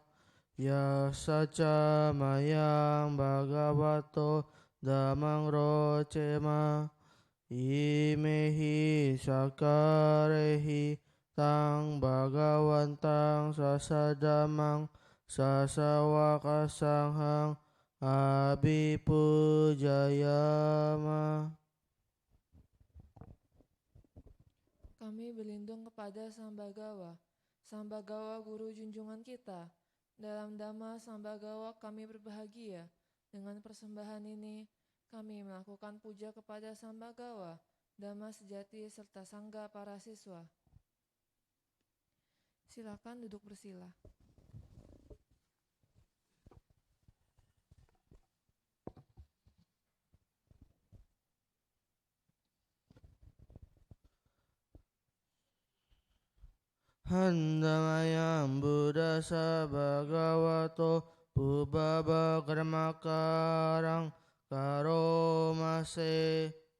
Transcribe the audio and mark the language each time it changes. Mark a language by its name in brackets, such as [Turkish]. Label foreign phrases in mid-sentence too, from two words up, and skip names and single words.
[Pali] Yasaca mayang bhagavato dhammang rocema. Imehi sakarehi tang bhagavantang sasadamang sasawaka sanghang abhipujayama. [Indonesian] Kami berlindung kepada Sang Bagawa. Sang Bagawa guru junjungan kita. Dalam Dhamma Sang Bagawa kami berbahagia. Dengan persembahan ini, kami melakukan puja kepada Sang Bagawa, Dhamma sejati serta Sangga para siswa. Silakan duduk bersila. [Pali] Handamayam buddhasa bhagavato pubbaba karmakarang karomase.